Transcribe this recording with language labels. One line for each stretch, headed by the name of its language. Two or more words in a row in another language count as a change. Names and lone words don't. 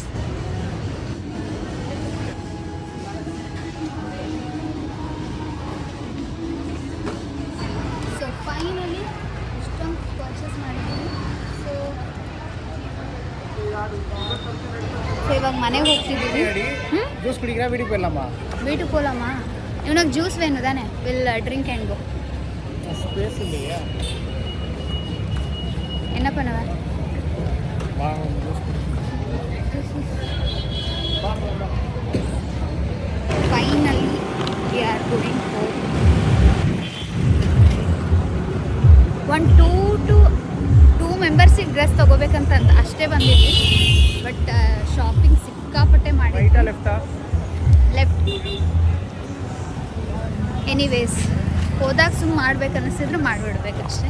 English: so finally
Kannada: ಇಷ್ಟೊಂದು ಪರ್ಚೇಸ್ ಮಾಡಿದ್ದೀನಿ. ಸೊ ಇವಾಗ ಮನೆಗೆ ಹೋಗ್ತಿದ್ದೀವಿ. ಜ್ಯೂಸ್ ಕುಡಿಗ್ರಾ
Tamil: வீட்டுக்கு போயிடலாமா? வீட்டுக்கு போகலாமா? இவனுக்கு ஜூஸ் வேணும் தானே?
English: will drink and go.
Tamil: ஸ்பேஸ் இல்லையா? என்ன பண்ணுவேன்?
English: finally we are going home.
Kannada: ಒಂದು ಟೂ ಮೆಂಬರ್ಸಿಗೆ ಡ್ರೆಸ್ ತೊಗೋಬೇಕಂತ ಅಷ್ಟೇ ಬಂದಿದ್ವಿ.
English: but shopping
Kannada: ಸಿಕ್ಕಾಪಟ್ಟೆ ಮಾಡಿ ಲೆಫ್ಟ್. ಎನಿವೇಸ್ ಹೋದಾಗ ಸುಮ್ಮನೆ ಮಾಡ್ಬೇಕು ಅನ್ನಿಸಿದ್ರೆ ಮಾಡಿಬಿಡ್ಬೇಕಷ್ಟೆ.